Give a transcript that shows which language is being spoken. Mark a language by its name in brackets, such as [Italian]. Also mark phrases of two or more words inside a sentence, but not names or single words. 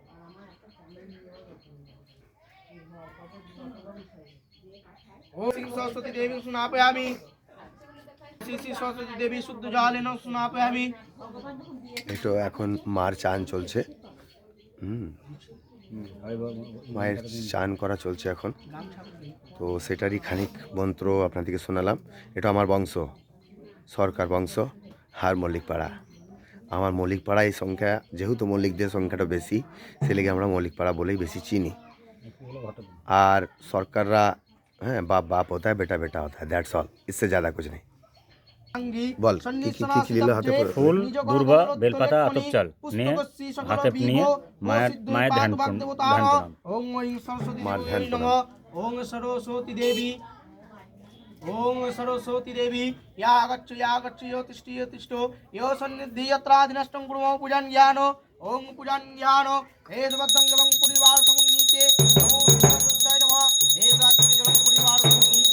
[Sanskrit] ओं श्री सरस्वती देवीं स्नापयामि। श्री श्री सरस्वती देवी शुद्ध जलेन स्नापयामि। [Bangla] এটা এখন মার চান চলছে। মায়ের চান করা চলছে এখন, তো সেটারই খানিক মন্ত্র আপনাদেরকে শোনালাম। এটা আমার বংশ, সরকার বংশ, আর মল্লিকপাড়া। আমার মল্লিকপাড়া এই সংখ্যা, যেহেতু মল্লিকদের সংখ্যাটা বেশি, সে লেগে আমরা মল্লিকপাড়া বলেই বেশি চিনি। [Hindi] আর সরকাররা बाप बाप होता है, बेटा बेटा होता है, [English] that's all, [Hindi] इससे ज़्यादा कुछ नहीं। [Bangla] বল কি নিল হাতে? ফুল, দুর্বা, বেলপাতা, আতপ চাল নিয়ে হাতে নিয়ে মায়ের ধ্যান প্রণাম। মার ধ্যান প্রণাম। [Sanskrit] ओं सरस्वती देवी, ओं सरस्वती देवी या गच्छ यो तिष्ठो यो सन्निधि यत्राधिनष्टं कुर्मो पूजन ज्ञानो ओं पूजन ज्ञानो हे सुभद्रं जलं परिवार समुन्नीते नमो सरस्वत्याय नमः हे द्राक्षि जलं परिवार समुन्नीते